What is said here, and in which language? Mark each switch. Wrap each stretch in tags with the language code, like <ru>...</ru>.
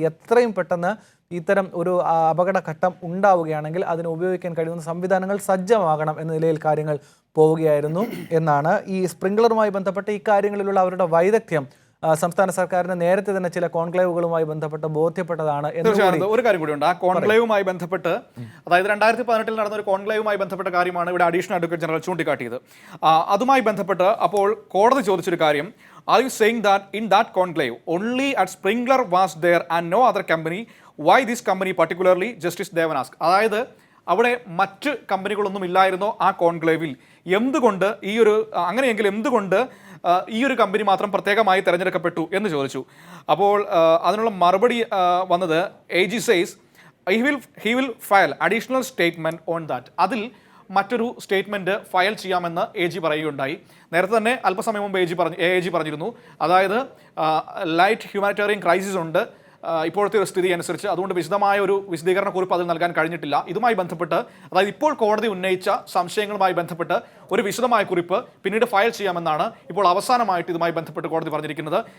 <ml>എത്രയും പെട്ടെന്ന് ഇത്തരം ഒരു അപകടഘട്ടം ഉണ്ടാവുകയാണെങ്കിൽ അതിന് ഉപയോഗിക്കാൻ കഴിയുന്ന സംവിധാനങ്ങൾ സജ്ജമാകണം എന്ന നിലയിൽ കാര്യങ്ങൾ പോവുകയായിരുന്നു എന്നാണ്. ഈ സ്പ്രിംഗ്ലറുമായി ബന്ധപ്പെട്ട് ഇക്കാര്യങ്ങളിലുള്ള അവരുടെ വൈദഗ്ധ്യം സംസ്ഥാന സർക്കാരിന് നേരത്തെ തന്നെ ചില കോൺക്ലേവുകളുമായി ബന്ധപ്പെട്ട് ബോധ്യപ്പെട്ടതാണ്. ഒരു കാര്യം കൂടിയുണ്ട് ആ കോൺക്ലേവുമായി ബന്ധപ്പെട്ട്, അതായത് 2018 നടന്ന ഒരു കോൺക്ലേവുമായി ബന്ധപ്പെട്ട കാര്യമാണ് ഇവിടെ അഡീഷണൽ അഡ്വക്കേറ്റ് ജനറൽ ചൂണ്ടിക്കാട്ടിയത്. അതുമായി ബന്ധപ്പെട്ട് അപ്പോൾ കോടതി ചോദിച്ചൊരു കാര്യം,</ml> <en>are you saying that in that conclave only at Springler was there and no other company? Why this company particularly? Justice Devan asked.</en> <ml>അതായത് അവിടെ മറ്റ് കമ്പനികളൊന്നും ഇല്ലായിരുന്നോ ആ കോൺക്ലേവിൽ? എന്തുകൊണ്ട് അങ്ങനെയെങ്കിൽ എന്തുകൊണ്ട് ഈ ഒരു കമ്പനി മാത്രം പ്രത്യേകമായി തിരഞ്ഞെടുക്കപ്പെട്ടു എന്ന് ചോദിച്ചു. അപ്പോൾ അതിനുള്ള മറുപടി വന്നത്,</ml> <en>AG says he will file additional statement on that.</en> <ml>അതിൽ മറ്റൊരു സ്റ്റേറ്റ്മെൻറ്റ് ഫയൽ ചെയ്യാമെന്ന് AG പറയുകയുണ്ടായി. നേരത്തെ തന്നെ അല്പസമയം മുമ്പ് AG പറഞ്ഞിരുന്നു. അതായത്</ml> <en>light humanitarian crisis</en> <ml>ഉണ്ട് ഇപ്പോഴത്തെ ഒരു സ്ഥിതി അനുസരിച്ച്, അതുകൊണ്ട് വിശദമായ ഒരു വിശദീകരണ കുറിപ്പ് അതിൽ നൽകാൻ കഴിഞ്ഞിട്ടില്ല. ഇതുമായി ബന്ധപ്പെട്ട്, അതായത് ഇപ്പോൾ കോടതി ഉന്നയിച്ച സംശയങ്ങളുമായി ബന്ധപ്പെട്ട് ഒരു വിശദമായ കുറിപ്പ് പിന്നീട് ഫയൽ ചെയ്യാമെന്നാണ് ഇപ്പോൾ അവസാനമായിട്ട് ഇതുമായി ബന്ധപ്പെട്ട് കോടതി പറഞ്ഞിരിക്കുന്നത്.</ml>